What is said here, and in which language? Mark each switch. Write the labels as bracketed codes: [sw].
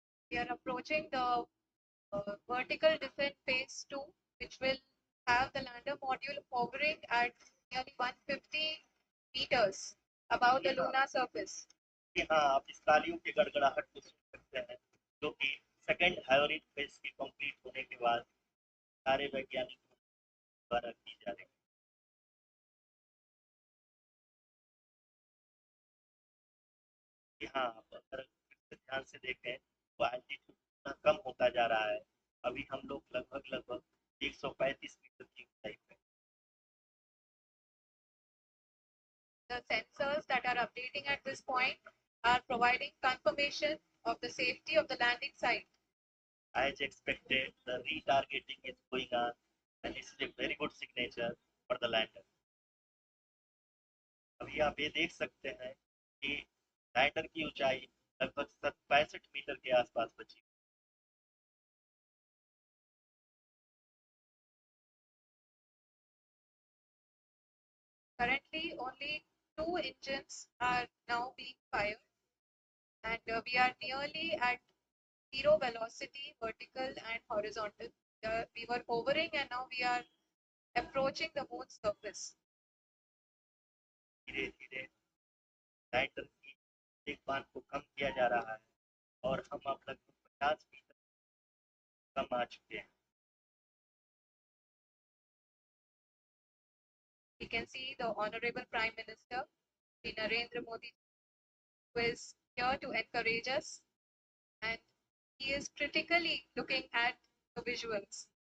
[en] We are approaching the vertical descent phase 2, which will have the lander module hovering at nearly 150 meters above the lunar surface. [hi] हाँ, आप इस तालियों की गड़गड़ाहट को सुन सकते हैं जो कि सेकंड हाइब्रिड फेज की कंप्लीट होने के बाद सारे वैज्ञानिकों द्वारा की जा रही है। हाँ, अगर ध्यान से देखें तो एल्टीट्यूड कम होता जा रहा है। अभी हम लोग लगभग लगभग 135 मीटर की ऊंचाई पे। [en] The sensors that are updating at this point are providing confirmation of the safety of the landing site. As expected, the retargeting is going on and this is a very good signature for the lander. [hi] अभी आप ये देख सकते हैं कि lander की ऊंचाई लगभग 65 मीटर के आसपास बची। [en] Currently, only 2 engines are now being fired, and we are nearly at zero velocity, vertical and horizontal. We were hovering, and now we are approaching the moon's surface. [hi] धीरे धीरे लैंडर की वेगवान को कम किया जा रहा है और हम अब लगभग 50% कम आ चुके हैं। [en] We can see the Honorable Prime Minister, Shri Narendra Modi, who is here to encourage us, and he is critically looking at the visuals.